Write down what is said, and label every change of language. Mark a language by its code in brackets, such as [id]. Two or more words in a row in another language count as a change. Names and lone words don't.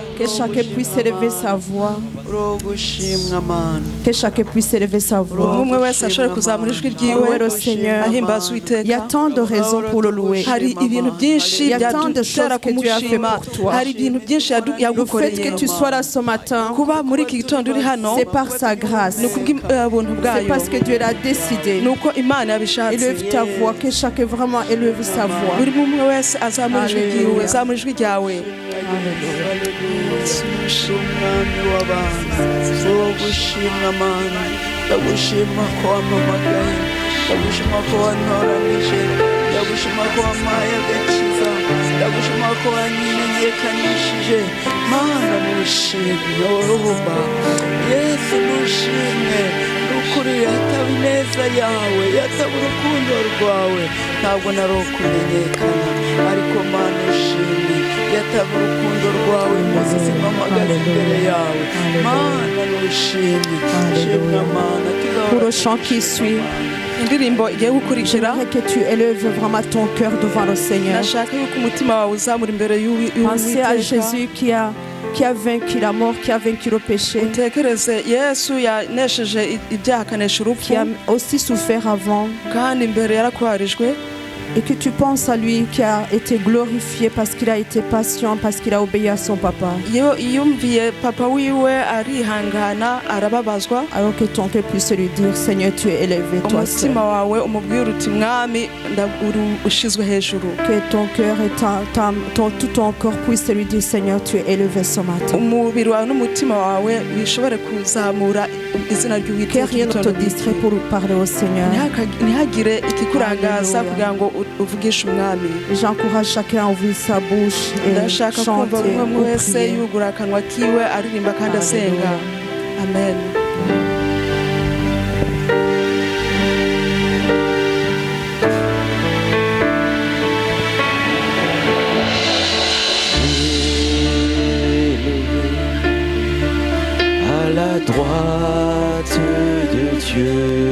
[fr] chacun puisse élever sa voix. [rw] urogushimwa mana [fr] Que chacun puisse élever sa voix. [rw] umwe wese ashobora kuzamura ijwi ryiwe [fr] Louer le Seigneur. [rw] ahimbaza [fr] Il y [rw] uwiteka [fr] a tant de raisons pour le louer. [rw] hari ibintu byinshi [fr] Il y a tant de [rw] byadutera [fr] choses que Dieu a fait [rw] kumushima [fr] pour toi. [rw] hari ibintu byinshi [fr] Le fait [rw] yagukoreye [fr] que tu sois là ce matin, [rw] kuba muri iki gitondo uri hano [fr] c'est par sa grâce. [rw] ni ukubw'ubuntu [fr] C'est [rw] bwayo [fr] parce que Dieu l'a décidé. [rw] ni uko imana yabishatse [fr] Élève ta voix, que chacun vraiment élève sa voix. [rw] buri umwe wese azamura ijwi ryiwe [fr] Alléluia. [rw] zamura ijwi ryawe umwami w'abantu wo gushimwa mana ndagushima ko wampamagaye ndagushima ko wantoranije ndagushima ko wampaye agakiza ndagushima ko wanyimenyekanishije mana nushimwe woruba yesu nushimwe nukuri yataba ineza yawe yataba urukundo rwawe ntabwo nari ukumenyekana ariko mana ushimwe yataba urukundo rwawe maze zimpamagaze imbere yawe mana nushimwe shimwa mana [fr] Pour le chant qui suit, [rw] indirimbo igiye gukurikira [fr] j'aimerais que tu élèves vraiment ton cœur devant le Seigneur. [rw] nashaka yuko umutima wawe uzamura imbere [fr] Pensez à [rw] y'uwiteka [fr] Jésus qui a vaincu la mort, qui a vaincu le péché, [rw] utekereze yesu yanesheje ibyaha akanesha urupfu [fr] qui a aussi souffert avant, [rw] kandi imbere yarakwarijwe [fr] et que tu penses à lui qui a été glorifié parce qu'il a été patient, parce qu'il a obéi à son papa. [rw] iyo yumviye papa wiwe arihangana arababazwa [fr] Alors que ton cœur puisse lui dire, Seigneur, tu es élevé, toi seul. [rw] umutima wawe umubwira uti mwami ushizwe hejuru [fr] Que ton cœur et tout ton corps puisse lui dire, Seigneur, tu es élevé ce matin. [rw] umubiri wawe n'umutima wawe bishobore kuzamura izina [fr] Que [rw] ry'uwiteka [fr] rien ne te distrait pour parler au Seigneur. [rw] ntihagire ikikurangaza [fr] Alléluia. [rw] kugira ngo uvugishe umwami [fr] J'encourage chacun à ouvrir sa bouche et [rw] ndashaka kumva [fr] chanter [rw] buri umwe [fr] ou [rw] wese [fr] prier. [rw] yugura akanwa kiwe aririmba kandi asenga amen [fr] À la droite de Dieu,